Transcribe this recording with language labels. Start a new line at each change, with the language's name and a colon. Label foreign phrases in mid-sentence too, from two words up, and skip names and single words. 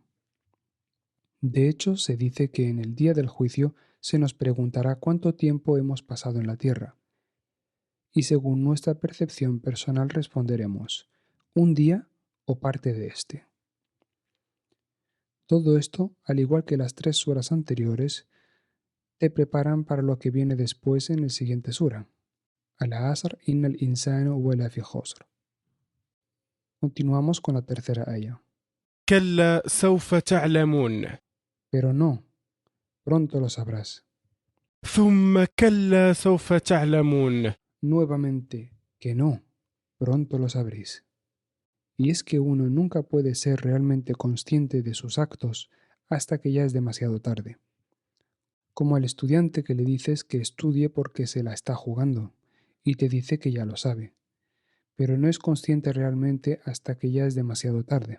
Spanish: De hecho, se dice que en el día del juicio se nos preguntará cuánto tiempo hemos pasado en la tierra. Y según nuestra percepción personal responderemos, un día o parte de este. Todo esto, al igual que las 3 suras anteriores, te preparan para lo que viene después en el siguiente sura.
Arabic: العصر إن الإنسان هو في خسر.
Spanish: Continuamos con la tercera ayah.
Arabic: كلا سوف تعلمون.
Spanish: Pero no, pronto lo sabrás.
Arabic: ثم كلا سوف تعلمون.
Spanish: Nuevamente, que no, pronto lo sabréis. Y es que uno nunca puede ser realmente consciente de sus actos hasta que ya es demasiado tarde. Como al estudiante que le dices que estudie porque se la está jugando y te dice que ya lo sabe, pero no es consciente realmente hasta que ya es demasiado tarde.